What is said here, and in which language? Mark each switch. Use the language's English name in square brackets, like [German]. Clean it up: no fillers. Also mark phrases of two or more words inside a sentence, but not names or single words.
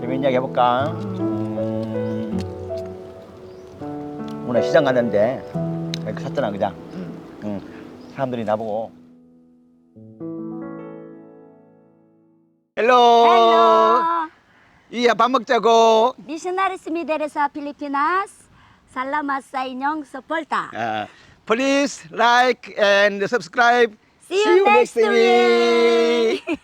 [Korean] 재밌는 이야기 해볼까? 오늘 시장 갔는데 이렇게 샀잖아 그냥. 사람들이 나보고 헬로. 이야 밥 먹자고. [Cebuano] Missionaries Mideresa Pilipinas. Salamat sa inyong suporta. [English] Please like and subscribe. See you next week.